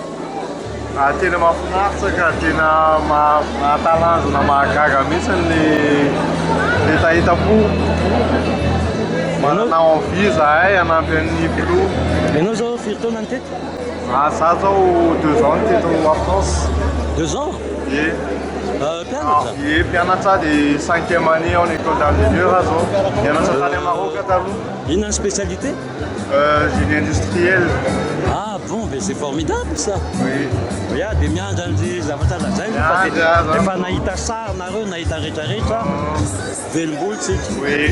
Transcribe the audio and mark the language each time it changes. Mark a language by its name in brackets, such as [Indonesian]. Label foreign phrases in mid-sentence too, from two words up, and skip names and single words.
[Malagasy] Tena mahafinaritra ka tena mahatalanjona mahagaga mihitsy le tahita-po. Manana envie zahay hanampy an'ny filoha. Ianao zao firy taona ny teto? Zaho zao [French] 2 ans [Malagasy] teto [French] à France. 2 ans? [Malagasy] Ie. Mpianatra? Ie, mpianatra dia [French] 5e année en école d'ingénieur [Malagasy] zao. Mianatra tany à Maroc taloha. Inona ny spécialité? [French] Génie industriel. Ah bon, mais c'est formidable ça. Oui. [Malagasy] Dia miandry an'le zavatra lazainy efa nahita sary nareo nahita rehetrarehetra velom-boly tsika. [French] Oui.